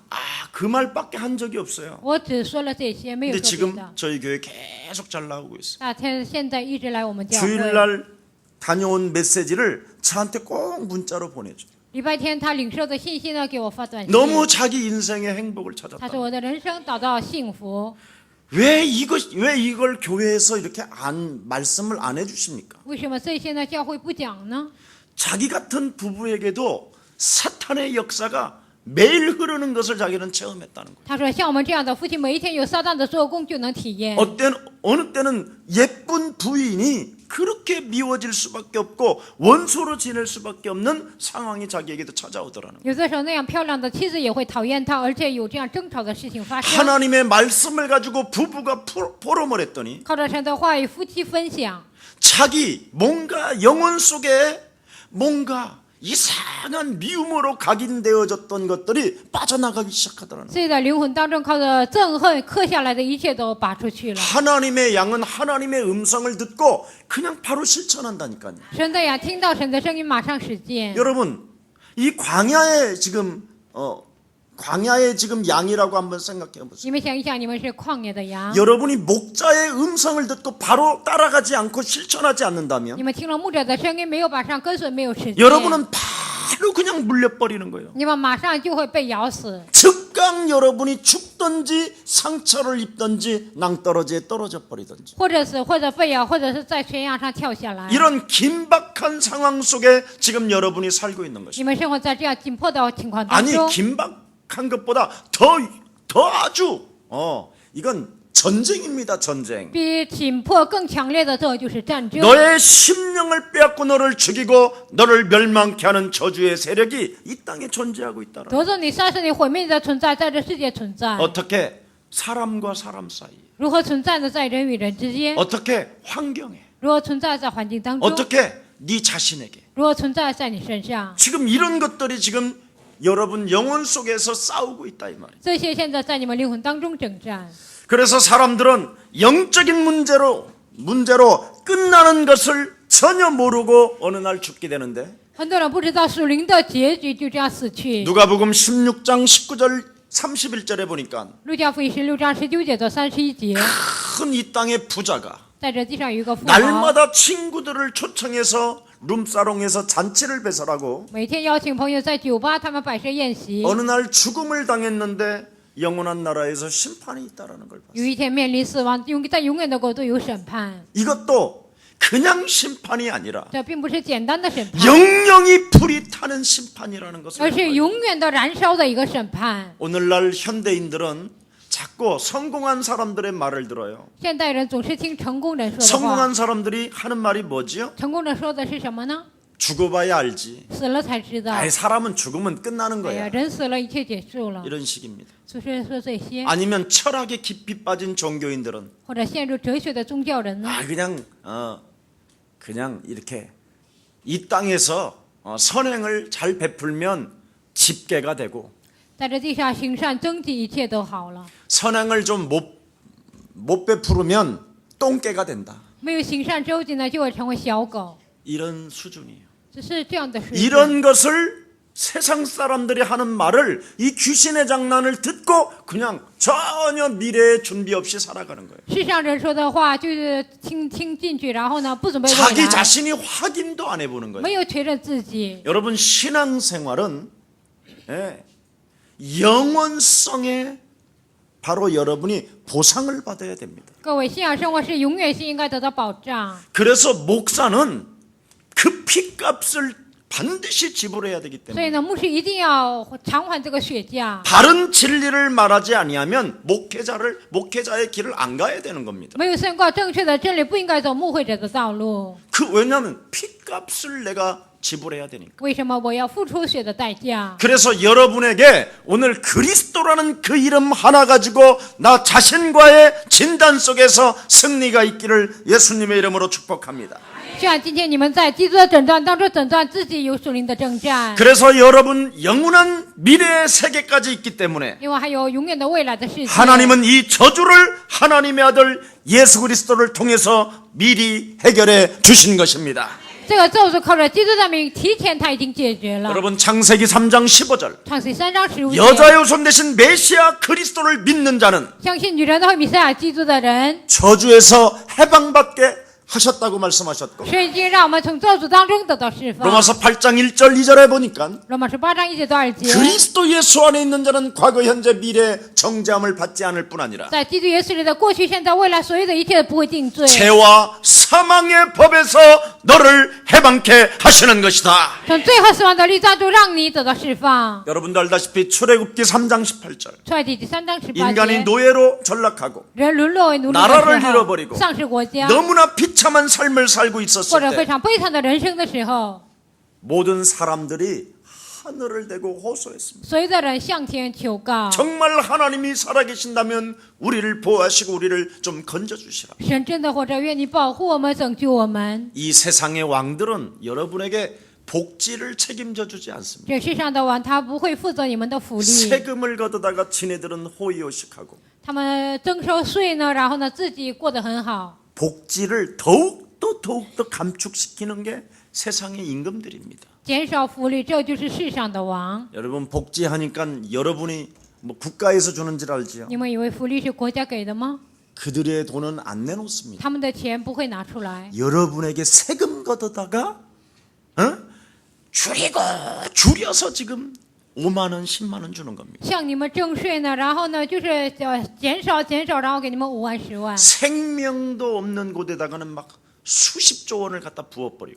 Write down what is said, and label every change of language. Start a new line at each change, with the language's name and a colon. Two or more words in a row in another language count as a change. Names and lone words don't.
Korean: 그 말밖에 한 적이 없어요.
Chinese: 我只说了这些，没有
Korean: 근데
Chinese: 说别
Korean: 지금
Chinese: 的。
Korean: 저희 교회 계속 잘 나오고 있어요.
Chinese: 那现在一直来我们教会，
Korean: 주일날 다녀온 메시지를 저한테 꼭 문자로 보내줘.
Chinese: 礼拜天他领受的信息呢，给我发短信。
Korean: 너무 자기 인생의 행복을
Chinese: 他
Korean: 찾았다.
Chinese: 说我的人生找到幸福，
Korean: 왜 이걸 교회에서 이렇게 말씀을 안 해주십니까?
Chinese: 为什么这些呢教会不讲呢？
Korean: 자기 같은 부부에게도 사탄의 역사가 매일 흐르는 것을 자기는 체험했다는 거예요.
Chinese: 他说像我们这样的夫妻，每一天有撒旦的做工就能体验。
Korean: 어느 때는 예쁜 부인이 그렇게 미워질 수밖에 없고 원수로 지낼 수밖에 없는 상황이 자기에게도 찾아오더라는 거예요.
Chinese: 有的时候那样漂亮的妻子也会讨厌他，而且有这样争吵的事情发生。
Korean: 하나님의 말씀을 가지고 부부가 포럼을 했더니
Chinese: 靠着神的话语，夫妻分享，
Korean: 자기 뭔가 영혼 속에 뭔가 이상한 미움으로 각인되어졌던 것들이 빠져나가기 시작하더라는 거예요.
Chinese: 自己的灵魂当中靠着憎恨刻下来的一切都拔出去了。
Korean: 하나님의 양은 하나님의 음성을 듣고 그냥 바로 실천한다니까요.
Chinese: 神的呀，听到神的声音，马上实践。
Korean: 여러분, 이 광야에 지금 양이라고 한번 생각해 보세요.
Chinese: 你们想一想，你们是旷野的羊，
Korean: 여러분이 목자의 음성을 듣고 바로 따라가지 않고 실천하지 않는다면
Chinese: 你们听了牧者的声音，没有马上跟随，没有实践，
Korean: 여러분은 바로 그냥 물려버리는 거예요.
Chinese: 你们马上就会被咬死。
Korean: 즉각 여러분이 죽든지 상처를 입든지 낭떠러지에 떨어져 버리든지
Chinese: 或者死，或者被咬，或者是在悬崖上跳下来。
Korean: 이런 긴박한 상황 속에 지금 여러분이 살고 있는
Chinese: 你
Korean: 것입니다.
Chinese: 们生活在这样紧迫的情况当
Korean: 아니
Chinese: 中，
Korean: 긴박한 것보다 더 아주 이건 전쟁입니다. 전쟁.
Chinese: 比紧迫更强烈的这就是战争。
Korean: 너의 심령을 빼앗고 너를 죽이고 너를 멸망케 하는 저주의 세력이 이 땅에 존재하고 있다는
Chinese: 夺走你、杀死你、毁灭你的存在，在这世界存在。
Korean: 어떻게 사람과 사람 사이
Chinese: 如何存在呢？在人与人之间，
Korean: 어떻게 환경에
Chinese: 如何存在在环境当中，
Korean: 어떻게 네 자신에게
Chinese: 如何存在在你身上。
Korean: 지금 이런 것들이 지금 여러분 영혼 속에서 싸우고 있다 이 말이에요.
Chinese: 这些现在在你们灵魂当中征战。
Korean: 그래서 사람들은 영적인 문제로 끝나는 것을 전혀 모르고 어느 날 죽게 되는데
Chinese: 很多人不知道属灵的结局就这样死去。
Korean: 누가복음 16장 19절 31절에 보니까
Chinese: 路加福音16章19节到31节，
Korean: 큰 이 땅의 부자가
Chinese: 在这地上有一个富豪，
Korean: 날마다 친구들을 초청해서 룸사롱에서 잔치를 배설하고
Chinese: 每天邀请朋友在酒吧他们摆设宴席。
Korean: 어느 날 죽음을 당했는데 영원한 나라에서 심판이 있다라는 걸
Chinese: 有
Korean: 봤어요.
Chinese: 一天面临死亡，在永远的国度有审判。
Korean: 이것도 그냥 심판이 아니라
Chinese: 这并不是简单的审判，
Korean: 영영이 불이 타는 심판이라는 것을
Chinese: 而是永远的燃烧的一个审判。
Korean: 오늘날 현대인들은 자꾸 성공한 사람들의 말을 들어요.
Chinese: 现代人总是听成功人说的话，
Korean: 성공한 사람들이 하는 말이 뭐지요?
Chinese: 成功人说的是什么呢？
Korean: 죽어봐야 알지.
Chinese: 死了才知道。
Korean: 아이 사람은 죽으면 끝나는
Chinese: 哎呀，
Korean: 거야.
Chinese: 人死了，一切结束了。
Korean: 이런 식입니다.
Chinese: 就是说这些，
Korean: 아니면 철학에 깊이 빠진 종교인들은
Chinese: 或者陷入哲学的宗教人呢？
Korean: 그냥 이렇게 이 땅에서 선행을 잘 베풀면 집계가 되고
Chinese: 在这地上行善增济，一切都好了。
Korean: 선행을 좀 못 베풀으면 똥개가 된다.
Chinese: 没有行善周济呢，就会成为小狗。
Korean: 이런 수준이에요.
Chinese: 只是这样的水准。
Korean: 이런 것을 세상 사람들이 하는 말을 이 귀신의 장난을 듣고 그냥 전혀 미래에 준비 없이 살아가는 거예요.
Chinese: 世上人说的话就是听进去，然后呢不准备未
Korean: 자기
Chinese: 来，
Korean: 자신이 확인도 안 해보는 거예요.
Chinese: 没有确认自己。
Korean: 여러분 신앙생활은 영원성에 바로 여러분이 보상을 받아야 됩니다.
Chinese: 各位，信仰生活是永远性应该得到保障。
Korean: 그래서 목사는 그 피값을 반드시 지불해야 되기
Chinese: 所以
Korean: 때문에
Chinese: 呢，牧师一定要偿还这个血价。
Korean: 바른 진리를 말하지 아니하면 목회자의 길을 안 가야 되는 겁니다.
Chinese: 没有宣告正确的真理，不应该走牧会者的道路。
Korean: 왜냐하면 피값을 내가 지불해야 되니까.
Chinese: 为什么我要付出血的代价？
Korean: 그래서 여러분에게 오늘 그리스도라는 그 이름 하나 가지고 나 자신과의 진단 속에서 승리가 있기를 예수님의 이름으로 축복합니다.
Chinese: 像今天你们在基督的征战当中征战自己有属灵的征战，
Korean: 그래서 여러분 영원한 미래의 세계까지 있기 때문에
Chinese: 因为还有永远的未来的世界。
Korean: 하나님은 이 저주를 하나님의 아들 예수 그리스도를 통해서 미리 해결해 주신 것입니다.
Chinese: 这个咒是靠着基督的名提前他已经解决了。
Korean: 여러분 창세기 3장 15절
Chinese: 创世3章15节，
Korean: 여자의 후손 대신 메시아 그리스도를 믿는 자는
Chinese: 相信女人的后弥赛亚基督的人，
Korean: 저주에서 해방받게 하셨다고 말씀하셨고
Chinese: 圣经让我们从咒诅当中得到释放。
Korean: 로마서 8장 1절 2절에 보니까
Chinese: 罗马书8章1节到2节，
Korean: 그리스도 예수 안에 있는 자는 과거 현재 미래 정죄함을 받지 않을 뿐 아니라
Chinese: 在基督耶稣里的过去、现在、未来所有的一切都不会定罪，
Korean: 죄와 사망의 법에서 너를 해방케 하시는 것이다.
Chinese: 从最后死亡的律当中让你得到释放。
Korean: 여러분도 알다시피 출애굽기 3장 18절
Chinese: 出埃及记3章18
Korean: 인간이
Chinese: 节，
Korean: 노예로 전락하고
Chinese: 人沦落为奴隶的
Korean: 나라를
Chinese: 时候，
Korean: 잃어버리고
Chinese: 丧失国家，
Korean: 너무나 비참한 삶을 살고
Chinese: 或
Korean: 있었을
Chinese: 者非
Korean: 때
Chinese: 常悲惨的人生的时候，
Korean: 모든 사람들이 하늘을 대고 호소했습니다.
Chinese: 所有的人向天求告，
Korean: 정말 하나님이 살아계신다면 우리를 보호하시고 우리를 좀 건져주시라.
Chinese: 神真的活着，愿你保护我们、拯救我们。
Korean: 이 세상의 왕들은 여러분에게 복지를 책임져 주지 않습니다.
Chinese: 这世上的王他不会负责你们的福利，
Korean: 세금을 걷어다가 지네들은 호의호식하고
Chinese: 他们征收税呢，然后呢自己过得很好。
Korean: 복지를 더욱더 감축시키는 게 세상의 임금들입니다.
Chinese: 减少福利，这就是世上的王。
Korean: 여러분 복지하니까 여러분이 뭐 국가에서 주는 줄 알지요?
Chinese: 你们以为福利是国家给的吗？
Korean: 그들의 돈은 안 내놓습니다.
Chinese: 他们的钱不会拿出来，
Korean: 여러분에게 세금 걷어다가 줄여서 지금 5만 원, 10만 원 주는 겁니다.
Chinese: 向你们征税呢，然后呢就是减少，然后给你们5万、10万，
Korean: 생명도 없는 곳에다가는 막 수십조 원을 갖다 부어버리고